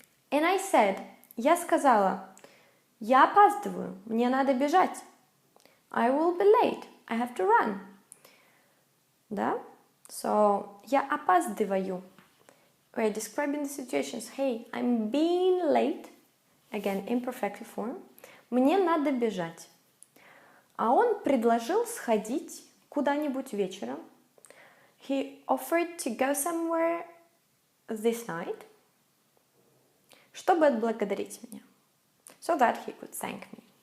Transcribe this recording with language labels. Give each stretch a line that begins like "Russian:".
English: And I said,
Russian: я сказала, я опаздываю, мне надо бежать.
English: I will be late, I have to run.
Russian: Да? So, я опаздываю.
English: We're describing the situations. Hey, I'm being late. Again, imperfective form.
Russian: Мне надо бежать. А он предложил сходить куда-нибудь вечером.
English: He offered to go somewhere this night,
Russian: чтобы отблагодарить меня.
English: So that he could thank me.